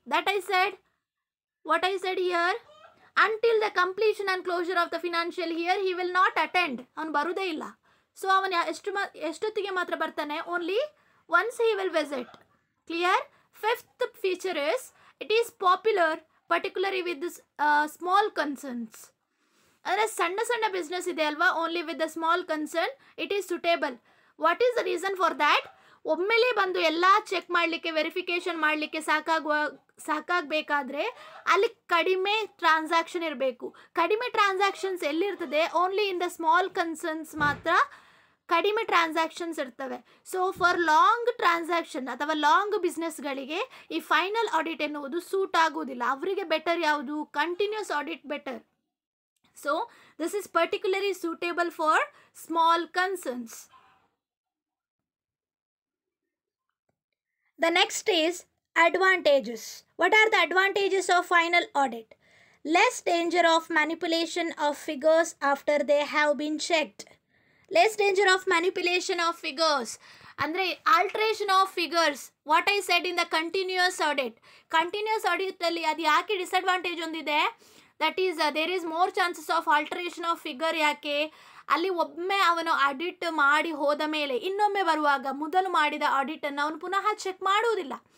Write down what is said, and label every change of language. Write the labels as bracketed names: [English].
[English] That I said, what I said here, until the completion and closure of the financial year he will not attend. [Kannada] ಅವನು ಬರುವುದೇ ಇಲ್ಲ. So ಅವನು ಎಷ್ಟೊತ್ತಿಗೆ ಮಾತ್ರ ಬರ್ತಾನೆ, [English] Only once he will visit. Clear? Fifth feature is, it is popular particularly with this small concerns. [Kannada] ಅಂದರೆ ಸಣ್ಣ ಸಣ್ಣ ಬಿಸ್ನೆಸ್ ಇದೆ ಅಲ್ವಾ, [English] Only with the small concern it is suitable. What is the reason for that? [Kannada] ಒಮ್ಮೆಲೇ ಬಂದು ಎಲ್ಲ check ಮಾಡಲಿಕ್ಕೆ, verification ಮಾಡಲಿಕ್ಕೆ ಸಾಕಾಗಬೇಕಾದ್ರೆ ಅಲ್ಲಿ ಕಡಿಮೆ ಟ್ರಾನ್ಸಾಕ್ಷನ್ ಇರಬೇಕು. ಕಡಿಮೆ transactions ಎಲ್ಲಿರ್ತದೆ, [English] only in the small concerns [Kannada] ಮಾತ್ರ ಕಡಿಮೆ ಟ್ರಾನ್ಸಾಕ್ಷನ್ಸ್ ಇರ್ತವೆ. ಸೊ ಫಾರ್ ಲಾಂಗ್ ಟ್ರಾನ್ಸಾಕ್ಷನ್ ಅಥವಾ ಲಾಂಗ್ ಬಿಸ್ನೆಸ್ಗಳಿಗೆ ಈ ಫೈನಲ್ ಆಡಿಟ್ ಎನ್ನುವುದು ಸೂಟ್ ಆಗುವುದಿಲ್ಲ. ಅವರಿಗೆ ಬೆಟರ್ ಯಾವುದು, [English] Continuous audit better. So this is particularly suitable for small concerns. The next is advantages. What are the advantages of final audit? Less danger of manipulation of figures after they have been checked. Less danger of manipulation of figures. ಅಂದರೆ alteration of figures, what I said in the continuous audit. Continuous ಆಡಿಟಲ್ಲಿ [Kannada] ಅದು ಯಾಕೆ disadvantage ಒಂದಿದೆ, [English] That is there is more chances of alteration of figure. [Kannada] ಯಾಕೆ, ಅಲ್ಲಿ ಒಮ್ಮೆ ಅವನು audit ಮಾಡಿ ಹೋದ ಮೇಲೆ ಇನ್ನೊಮ್ಮೆ ಬರುವಾಗ ಮೊದಲು ಮಾಡಿದ ಆಡಿಟನ್ನು ಅವನು ಪುನಃ ಚೆಕ್ ಮಾಡುವುದಿಲ್ಲ.